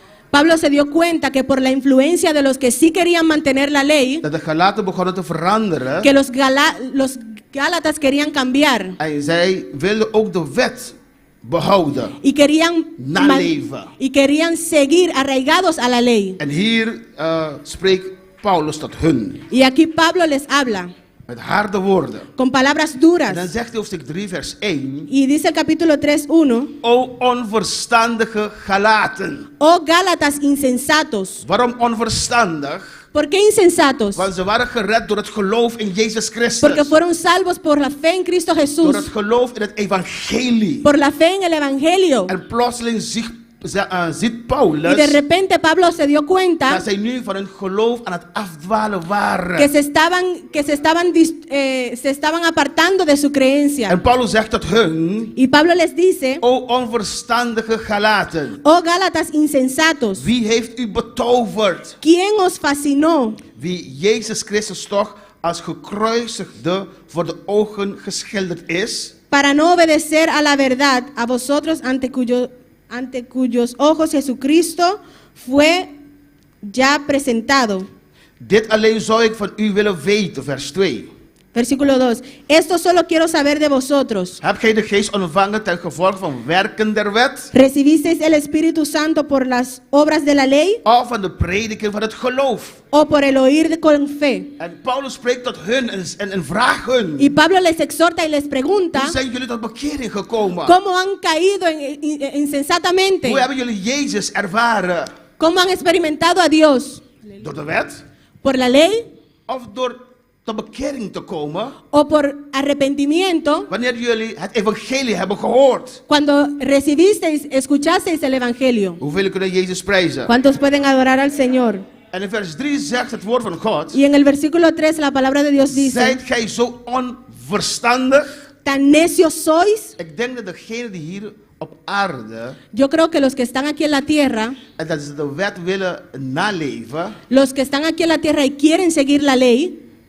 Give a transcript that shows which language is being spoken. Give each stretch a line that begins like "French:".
Spanish: Pablo se dio cuenta que por la influencia de los que sí querían mantener la ley,
Dutch: dat de Galaten begonnen te veranderen
Spanish: que los Gálatas querían cambiar
Dutch: en zij wilden ook de wet behouden.
Spanish: y querían,
Dutch: Naleven.
Spanish: y querían seguir arraigados a la ley.
Dutch: En hier spreekt Paulus tot hun
Spanish: Y aquí Pablo les habla
Dutch: met harde woorden.
Spanish: con palabras
Dutch: En dan
Spanish: duras.
Dutch: zegt hij hoofdstuk 3 vers 1:
Spanish: Y dice el capítulo 3:1,
Dutch: O onverstandige Galaten.
Spanish: oh Gálatas insensatos.
Dutch: Waarom onverstandig?
Spanish: ¿Por qué insensatos?
Dutch: Want ze waren gered door het geloof in Jezus Christus.
Spanish: Porque fueron salvos por la fe en Cristo
Dutch: Door
Spanish: Jesús,
Dutch: het geloof in het evangelie.
Spanish: por la fe en el Evangelio.
Dutch: En plotseling ziet
Spanish: Y
Dutch: Paulus
Spanish: de repente Pablo se dio
Dutch: dat
Spanish: cuenta
Dutch: zij nu van hun geloof aan het afdwalen waren.
Spanish: que se estaban apartando de su creencia.
Dutch: En Paulus zegt tot hun:
Spanish: Y Pablo les dice,
Dutch: O onverstandige Galaten,
Spanish: oh Gálatas insensatos,
Dutch: wie heeft u betoverd?
Spanish: ¿quién os fascinó?
Dutch: Wie Jezus Christus toch als gekruisigde voor de ogen geschilderd is?
Spanish: Para no obedecer a la verdad, a vosotros ante cuyos ojos Jesucristo fue ya presentado.
Dutch: Dit alleen zou ik van u willen weten, vers 2.
Spanish: Versículo 2. Esto solo quiero saber de vosotros.
Dutch: Heb gij de geest ontvangen ten gevolge van werken der wet?
Spanish: ¿Recibisteis el Espíritu Santo por las obras de la ley
Dutch: Of van de prediking van het geloof?
Spanish: o por el oír con fe?
Dutch: En Paulus spreekt tot hun en vraagt hun:
Spanish: Y Pablo les exhorta y les pregunta,
Dutch: Hoe zijn jullie tot bekering gekomen?
Spanish: ¿cómo han caído insensatamente?
Dutch: Hoe hebben jullie Jezus ervaren?
Spanish: ¿Cómo han experimentado a Dios?
Dutch: Door de wet?
Spanish: ¿Por la ley
Dutch: Of door tot bekering te komen?
Spanish: o por arrepentimiento?
Dutch: Wanneer jullie het evangelie hebben gehoord.
Spanish: Cuando escuchasteis el Evangelio.
Dutch: Hoeveel kunnen Jezus prijzen?
Spanish: ¿Cuántos pueden adorar al Señor?
Dutch: En in vers 3 zegt het woord van God:
Spanish: Y en el versículo 3 la palabra de Dios dice,
Dutch: Zijt gij zo onverstandig?
Spanish: tan necios sois.
Dutch: Ik denk dat degenen die hier op aarde,
Spanish: Yo creo que los que están aquí en la tierra,
Dutch: en dat ze de wet willen naleven,
Spanish: los que están aquí en la tierra y quieren seguir la ley,